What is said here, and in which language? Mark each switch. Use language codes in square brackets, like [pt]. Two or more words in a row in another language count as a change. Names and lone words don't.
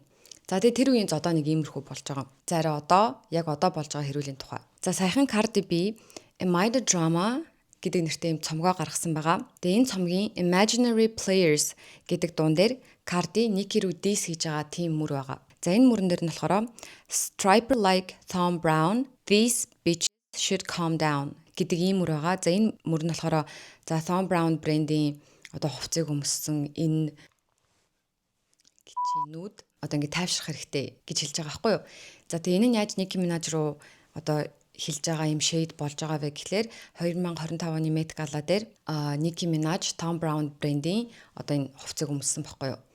[mn] За тэгээд тэр үеийн зодоо нэг иймэрхүү болж байгаа. За арай одоо яг одоо болж байгаа хэрүүлийн тухай. За саяхан Cardi B Am I the Drama гэдэг нэртэй ийм цомгоо гаргасан байгаа. Тэгээд энэ цомгийн Imaginary Players гэдэг дуун дээр Cardi Nicki рүү diss хийж байгаа тийм мөр байгаа. За энэ мөрөн дээр нь болохоор [en] Striper like Thom Brown, these bitches should calm down [mn] гэдэг ийм мөр байгаа. За энэ мөр нь болохоор за Thom Brown брендийн одоо хувцсыг өмссөн энэ гिचнүүд одоо ингэ тайвшрах хэрэгтэй гэж хэлж байгаа байхгүй юу. За тэгээ энэ нь яаж Nicki Minaj руу одоо хэлж байгаа юм shade болж байгаа вэ гэхлээр 2025 оны Met Gala дээр Nicki Minaj Thom Brown брендийн одоо энэ хувцсыг өмссөн байхгүй юу.